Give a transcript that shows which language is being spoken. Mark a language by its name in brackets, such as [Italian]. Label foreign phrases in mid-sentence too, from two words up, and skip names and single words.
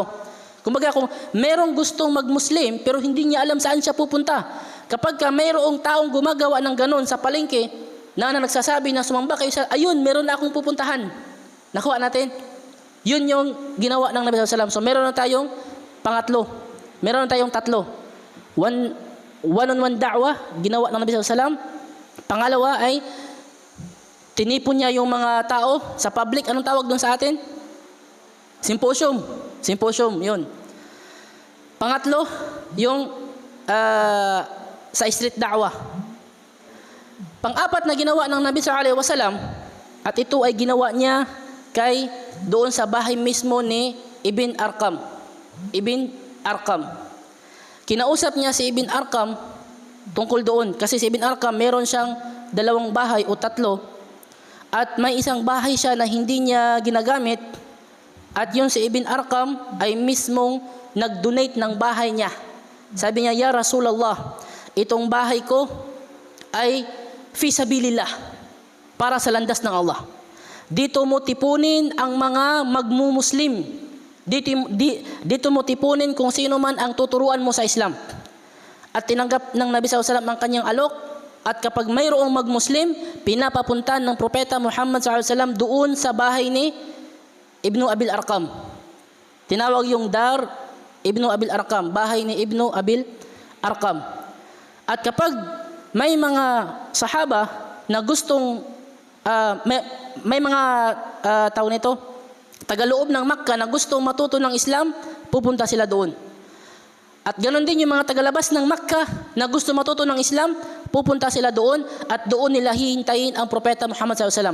[Filipino] Kumbaga kung merong gustong mag-Muslim pero hindi niya alam saan siya pupunta. Kapag ka mayroong taong gumagawa ng ganon sa palengke na nagsasabi na sumamba kayo sa, ayun, meron na akong pupuntahan. Nakuha natin. Yun yung ginawa ng Nabi [Arabic] صلى الله عليه وسلم. [Filipino] So meron na tayong pangatlo. Meron na tayong tatlo. [English] One-on-one da'wah, [Filipino] ginawa ng Nabi [Arabic] صلى الله عليه وسلم. [Filipino] Pangalawa ay tinipon niya yung mga tao sa public. Anong tawag doon sa atin? Symposium. Symposium, yun. Pangatlo, yung sa street da'wah. Pang-apat na ginawa ng Nabi [Arabic] صلى الله عليه وسلم, [Filipino] at ito ay ginawa niya kay doon sa bahay mismo ni Ibn Arqam. Ibn Arqam. Kinausap niya si Ibn Arqam tungkol doon. Kasi si Ibn Arqam meron siyang 2 bahay o 3. At may isang bahay siya na hindi niya ginagamit. At yung si Ibn Arqam ay mismong nag-donate ng bahay niya. Sabi niya, [Arabic] يا رسول الله, [Filipino] itong bahay ko ay [Arabic] في سبيل الله, [Filipino] para sa landas ng Allah. Dito mo tipunin ang mga magmumuslim. Dito mo tipunin kung sino man ang tuturuan mo sa Islam. At tinanggap ng Nabi [Arabic] صلى الله عليه وسلم [Filipino] ang kanyang alok. At kapag mayroong magmuslim, pinapapuntan ng Propeta Muhammad [Arabic] صلى الله عليه وسلم [Filipino] doon sa bahay ni Ibnu Abil Arqam. Tinawag yung Dar Ibnu Abil Arqam, bahay ni Ibnu Abil Arqam. At kapag may mga sahaba na gustong may mga tao nito, tagaloob ng Makkah na gustong matuto ng Islam, pupunta sila doon. At ganoon din yung mga tagalabas ng Makkah na gusto matuto ng Islam, pupunta sila doon at doon nila hihintayin ang Propeta Muhammad SAW.